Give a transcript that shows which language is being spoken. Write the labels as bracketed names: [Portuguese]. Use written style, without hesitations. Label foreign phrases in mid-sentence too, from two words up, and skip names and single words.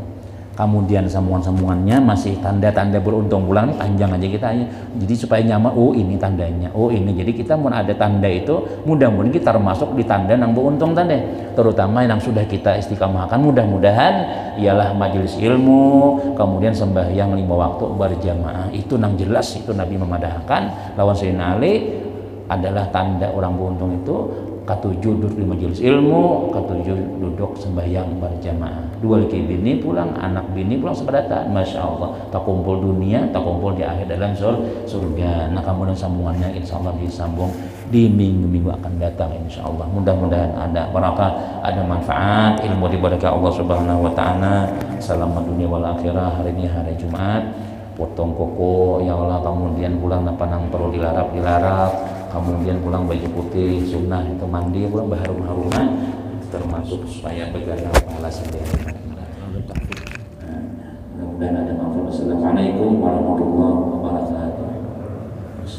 [Banjar] Kemudian sambungan-sambungannya masih tanda-tanda beruntung pulang nih panjang aja kita jadi supaya nyaman ini tandanya ini jadi kita mau ada tanda itu mudah-mudahan kita termasuk di tanda yang beruntung tanda terutama yang sudah kita istiqamahkan mudah-mudahan ialah majelis ilmu kemudian sembahyang 5 waktu berjamaah itu nang jelas itu Nabi memadahkan lawan Sayyidina Ali adalah tanda orang beruntung itu katujuh duduk di majelis ilmu, katujuh duduk sembahyang berjamaah. Dua laki bini pulang, anak bini pulang sepadatan. [Arabic] ما شاء الله, [Banjar] tak kumpul dunia, tak kumpul di akhir dalam surga. Nah, kemudian sambungannya [Arabic] إن شاء الله [Banjar] disambung di minggu-minggu akan datang [Arabic] إن شاء الله. [Banjar] Mudah-mudahan ada barakah, ada manfaat, ilmu diberkahi [Arabic] الله سبحانه وتعالى. [Banjar] Selamat dunia wal akhirah. Hari ini hari Jumat, potong koko [Arabic] يا الله, [Banjar] kemudian pulang panang perlu dilarap, kemudian pulang baju putih sunnah, itu mandi pulang berharum-haruman, termasuk supaya berganda pahala sendiri. Mudah-mudahan ada manfaat. [Arabic] السلام عليكم ورحمة الله وبركاته.